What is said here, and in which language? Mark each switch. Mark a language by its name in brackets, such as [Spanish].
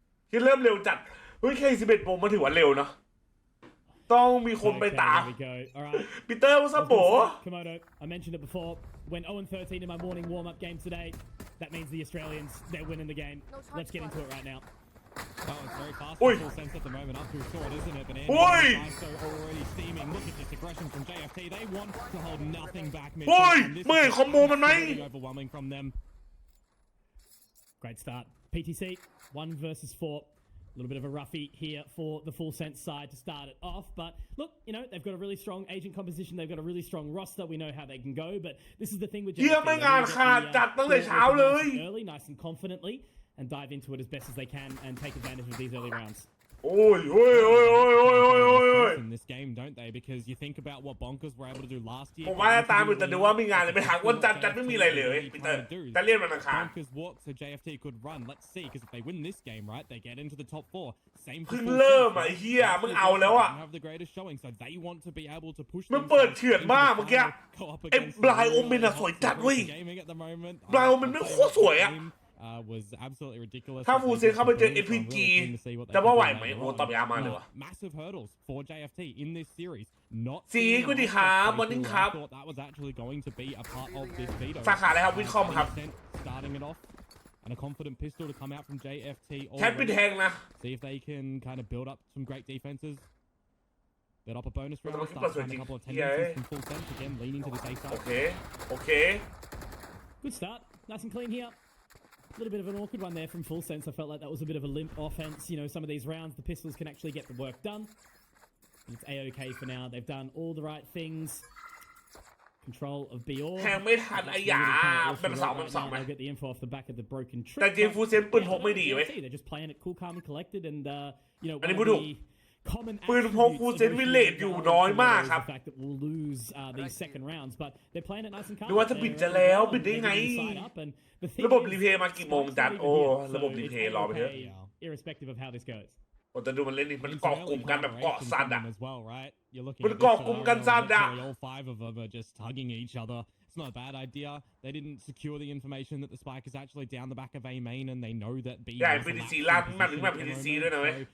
[Thai] ที่เริ่มเร็วจัดเฮ้ยแค่11 โมงมาถือว่าเร็วเนาะต้องมีคนไปตามปีเตอร์วอสโบ [English] Komodo, I mentioned it before. When 0-13 in my morning warm-up game today, that means the Australians, they're winning the game. Let's get into it right now. Oh, it's very fast for FULLSENSE at the moment, up through short, isn't it? But Andy so already steaming. Look at this aggression from JFT. They want to hold nothing back. This is really overwhelming from them. Great start. PTC, 1 versus 4. A little bit of a roughie here for the FULLSENSE side to start it off. But look, you know, they've got a really strong agent composition. They've got a really strong roster. We know how they can go. But this is the thing with JFT. Early, nice and confidently. And dive into it as best as they can and take advantage of these early rounds. In this game, don't they? Because you think about what Bonkers were able to do last year. [Thai] ผมว่าตามอยู่แต่ดูว่ามีงานเลยไปหาวันจัดไม่มีอะไรเลยปีเตอร์แต่เล่นวันอังคาร [English] Bonkers walk so JFT could run. Let's see, because if they win this game, right, they get into the top 4. Same. [Thai] เพิ่งเริ่มไอ้เหี้ยมึงเอาแล้วอ่ะ [English] Have the greatest showing, so they want to be able to push. [Thai] มันเปิดเฉือนมากเมื่อกี้ไอ้บลายโอเมนอะสวยจัดเว้ยบลายโอเมนไม่โคตรสวยอ่ะ [English] was absolutely ridiculous. [Thai] ถ้าFULLSENSEเข้าไปเจอ FPG จะว่าไหวไหมโอ้ตอบยามาเลยวะ [English] Massive hurdles for JFT in this series. Not [Thai] สีกุดีครับมอร์นิ่งครับ [English] thought that was actually going to be a part of this veto. [Thai] สาขาอะไรครับวิทคอมครับ [English] Starting it off and a confident pistol to come out from JFT. [Thai] แคทปิดแทงนะ [English] See if they can kind of build up some great defenses. Build up a bonus round. Start a couple of tendencies from FULLSENSE again, leaning to the safe side. Okay. Good start. Nice and clean here. A little bit of an awkward one there from FULLSENSE. I felt like that was a bit of a limp offense. You know, some of these rounds, the pistols can actually get the work done. It's A-OK for now. They've done all the right things. Control of BOR. [Thai] แทงไม่ทันไอ้ยาเป็น2 [English] They'll get the info off the back of the broken trip. [Thai] แต่จริงFULLSENSE ปืนพกไม่ดีเว้ย [English] They're just playing it cool, calm, and collected. And you know, [Thai] อันนี้พูดถูกปืนพกFULLSENSEวิลเลจอยู่น้อยมากครับ [English] The fact that we'll lose these second rounds, but they're playing it nice and calm. [Thai] ดูว่าจะบิดจะแล้วบิดได้ไงระบบรีเพย์มากี่โมงจัดโอ้ระบบรีเพย์รอไปเถอะ [English] irrespective of how this goes. [Thai] โอ้แต่ดูมันเล่นนี่มันเกาะกลุ่มกันแบบเกาะสัตว์อ่ะ มัน เกาะกลุ่มกันสัตว์อ่ะ [English] All 5 of them are just hugging each other. It's not a bad idea. They didn't secure the information that the spike is actually down the back of A main, and they know that B. [Thai] ใช่ PTC ลั่นมันถึงแบบ PTC ด้วยนะเว้ย